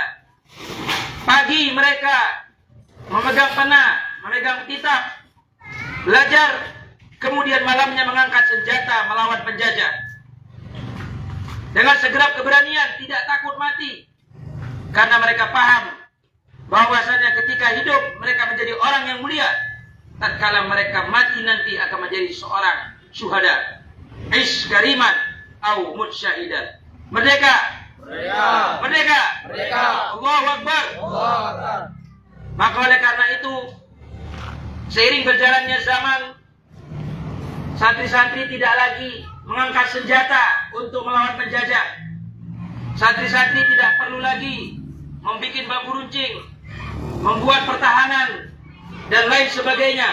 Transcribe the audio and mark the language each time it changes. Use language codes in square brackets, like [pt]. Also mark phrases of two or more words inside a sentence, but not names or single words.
[id] Pagi mereka memegang pena, memegang kitab, belajar, kemudian malamnya mengangkat senjata melawan penjajah. Dengan segenap keberanian, tidak takut mati, karena mereka paham bahwasanya ketika hidup mereka menjadi orang yang mulia, tatkala mereka mati nanti akan menjadi seorang syuhada. [ar] عش كريما أو مت شهيدا. [id] Merdeka! Merdeka! Merdeka! Merdeka! [ar] الله أكبر! الله أكبر! [id] Maka oleh karena itu, seiring berjalannya zaman, santri-santri tidak lagi mengangkat senjata untuk melawan penjajah. Santri-santri tidak perlu lagi membuat bambu runcing, membuat pertahanan, dan lain sebagainya.